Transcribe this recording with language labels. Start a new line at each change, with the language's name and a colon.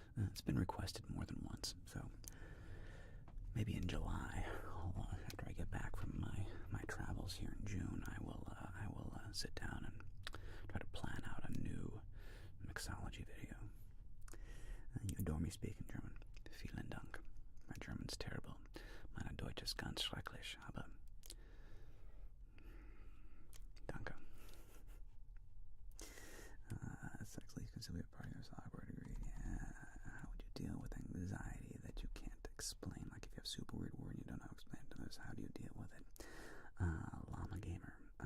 English: It's been requested more than once, so maybe in July, after I get back from my travels here in June, I will sit down and try to plan out a new mixology video. You adore me speaking German.
German: Vielen Dank.
English: My German's terrible.
German: Meine Deutsch ist ganz schrecklich, aber danke.
English: Sexually conciliate party or awkward agreed. How would you deal with anxiety that you can't explain? Like if you have super weird word and you don't know how to explain it to others, how do you deal with it? Llama Gamer.